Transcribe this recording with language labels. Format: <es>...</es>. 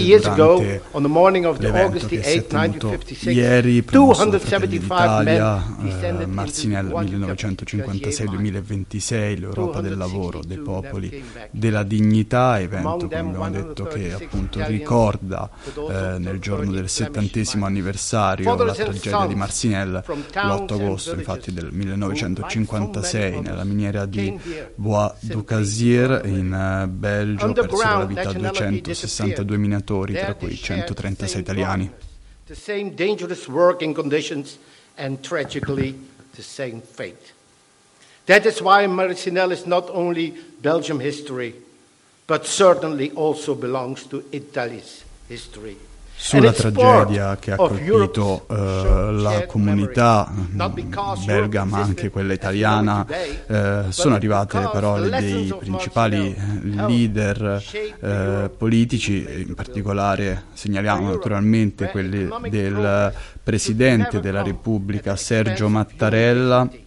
<en>years ago, on the morning of the August 8, 1956, 275</en> <it>Marcinelle 1956-2026, l'Europa del lavoro, dei popoli, della dignità, evento, come abbiamo detto, che appunto ricorda nel giorno del 70° anniversario la tragedia di Marcinelle, l'8 agosto infatti del 1956, nella miniera di Bois du Cazier in Belgio, persero la vita 262 minatori, tra cui 136 italiani.</it> <en>The same dangerous working conditions and tragically the same fate. That is why Marcinelle is not only Belgium history, but certainly also belongs to Italy's history.</en> <it>Sulla tragedia che ha colpito la comunità belga ma anche quella italiana sono arrivate parole dei principali leader politici, in particolare segnaliamo naturalmente quelle del Presidente della Repubblica Sergio Mattarella,</it>